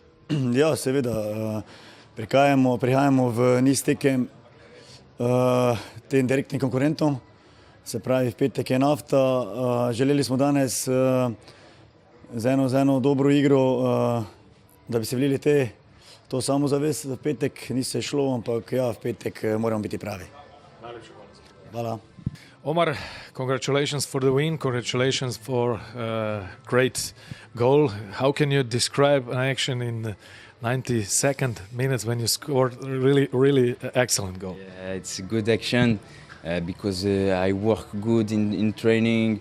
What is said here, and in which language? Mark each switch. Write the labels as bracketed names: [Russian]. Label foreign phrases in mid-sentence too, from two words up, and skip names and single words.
[Slovenian] Ja, seveda, prihajamo v niz tekem tem direktnim konkurentom, se pravi v petek je Nafta, želeli smo danes z eno dobro igro, da bi se vlili to samozavest v petek, ni se šlo, ampak ja, v petek moramo biti pravi. Hvala. [English] Omar, congratulations for the win, congratulations for a great goal. How can you describe an action in the 92nd minutes when you scored a really excellent goal? Yeah, it's a good action because I work good in training.